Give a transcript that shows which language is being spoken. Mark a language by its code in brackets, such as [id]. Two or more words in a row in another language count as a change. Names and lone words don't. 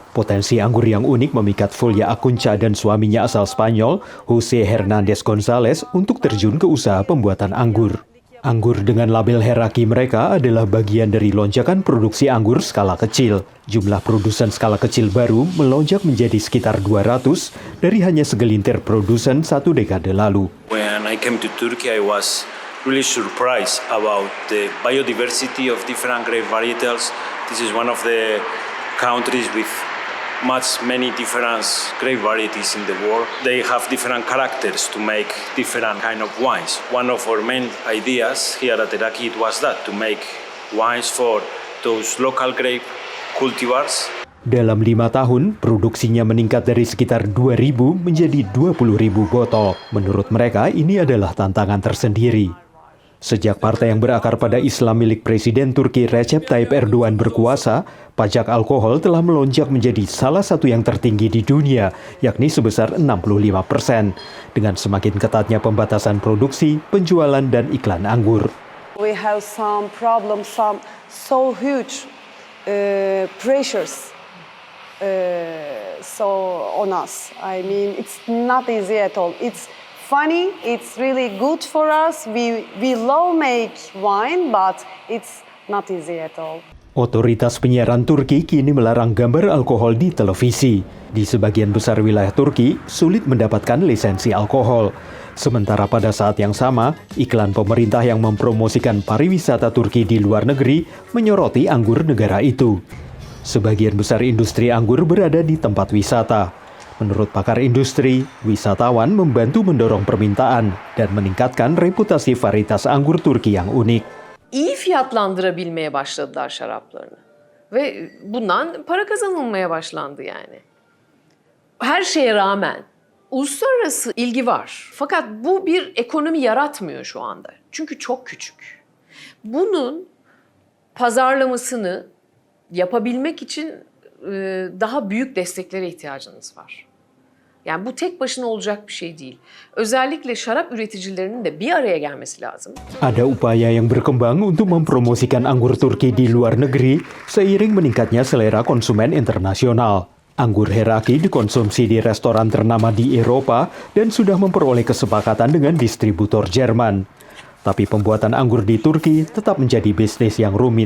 [id] Potensi anggur yang unik memikat Fulya Acunca dan suaminya asal Spanyol, Jose Hernandez González, untuk terjun ke usaha pembuatan anggur. Anggur dengan label Heraki mereka adalah bagian dari lonjakan produksi anggur skala kecil. Jumlah produsen skala kecil baru melonjak menjadi sekitar 200 dari hanya segelintir produsen 1 dekade lalu. [en] When I came to Turkey, I was really surprised about the biodiversity of different grape varietals. This is one of the countries with many different grape varieties in the world. They have different characters to make different kind of wines. One of our main ideas here at Heraki was that, to make wines for those local grape cultivars. [id] Dalam 5 tahun, produksinya meningkat dari sekitar 2.000 menjadi 20.000 botol. Menurut mereka, ini adalah tantangan tersendiri. Sejak partai yang berakar pada Islam milik Presiden Turki Recep Tayyip Erdogan berkuasa, pajak alkohol telah melonjak menjadi salah satu yang tertinggi di dunia, yakni sebesar 65%, dengan semakin ketatnya pembatasan produksi, penjualan, dan iklan anggur. [en] We have some problems, some so huge pressures on us. I mean, it's not easy at all. It's funny, it's really good for us. We love make wine, but it's not easy at all. [id] Otoritas penyiaran Turki kini melarang gambar alkohol di televisi. Di sebagian besar wilayah Turki, sulit mendapatkan lisensi alkohol. Sementara pada saat yang sama, iklan pemerintah yang mempromosikan pariwisata Turki di luar negeri menyoroti anggur negara itu. Sebagian besar industri anggur berada di tempat wisata. Menurut pakar industri, wisatawan membantu mendorong permintaan dan meningkatkan reputasi varietas anggur Turki yang unik. [tr] İyi fiyatlandırabilmeye başladılar şaraplarını. Ve bundan para kazanılmaya başlandı yani. Her şeye rağmen uluslararası ilgi var. Fakat bu bir ekonomi yaratmıyor şu anda. Çünkü çok küçük. Bunun pazarlamasını yapabilmek için daha büyük desteklere ihtiyacınız var. Yani bu tek başına olacak bir şey değil. Özellikle şarap üreticilerinin de bir araya gelmesi lazım. [id] Ada upaya yang berkembang untuk mempromosikan anggur Turki di luar negeri seiring meningkatnya selera konsumen internasional. Anggur Heraki dikonsumsi di restoran ternama di Eropa dan sudah memperoleh kesepakatan dengan distributor Jerman. Tapi pembuatan anggur di Turki tetap menjadi bisnis yang rumit.